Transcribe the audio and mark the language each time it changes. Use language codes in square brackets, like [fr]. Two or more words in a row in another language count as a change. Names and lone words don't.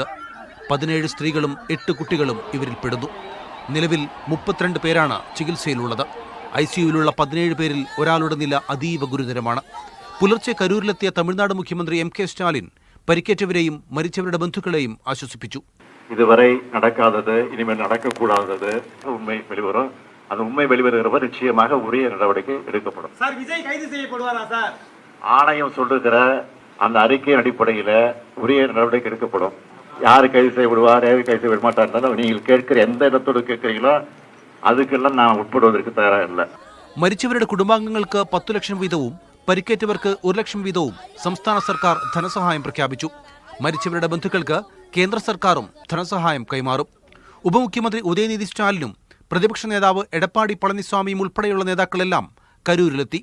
[ml] 17 സ്ത്രീകളും 8 കുട്ടികളും ഇവരിൽ പെടുന്നു. നിലവിൽ 32 പേരാണ് ചികിത്സയിലുള്ളത്. ICUവിലുള്ള 17 പേരിൽ ഒരാളുടെ നില അതീവ ഗുരുതരമാണ്. പുലർച്ചെ കരൂരിലെത്തിയ തമിഴ്നാട് മുഖ്യമന്ത്രി MK സ്റ്റാലിൻ പരിക്കേറ്റവരെയും മരിച്ചവരുടെ ബന്ധുക്കളെയും ആശ്വസിപ്പിച്ചു. [ta] இதுவரை நடக்காதது இனிமேல் நடக்கக்கூடாதது உண்மை வெளிவரும். அந்த உண்மை வெளிவருகிறவர் நிச்சயமாக உரிய நடவடிக்கை எடுக்கப்படும். சார், விஜய் கைது செய்யப்படுவாரா சார்? ஆணையம் சொல்லுகிற அந்த அறிக்கையின் அடிப்படையில் உரிய நடவடிக்கை எடுக்கப்படும். யார் கைது செய்யப்படுவார், யார் கைது செய்ய மாட்டார், நீங்கள் கேட்கிற எந்த இடத்தோடு கேட்கிறீங்களோ அதுக்கெல்லாம் நான் உட்படுவதற்கு தயாராக. [ml] മരിച്ചവരുടെ കുടുംബാംഗങ്ങൾക്ക് 10 ലക്ഷം വീതവും പരിക്കേറ്റവർക്ക് 1 ലക്ഷം വീതവും സംസ്ഥാന സർക്കാർ ധനസഹായം പ്രഖ്യാപിച്ചു. മരിച്ചവരുടെ ബന്ധുക്കൾക്ക് കേന്ദ്ര സർക്കാരും ധനസഹായം കൈമാറും. ഉപമുഖ്യമന്ത്രി ഉദയനിധി സ്റ്റാലിനും പ്രതിപക്ഷ നേതാവ് എടപ്പാടി പളനിസ്വാമിയും ഉൾപ്പെടെയുള്ള നേതാക്കളെല്ലാം കരൂരിലെത്തി.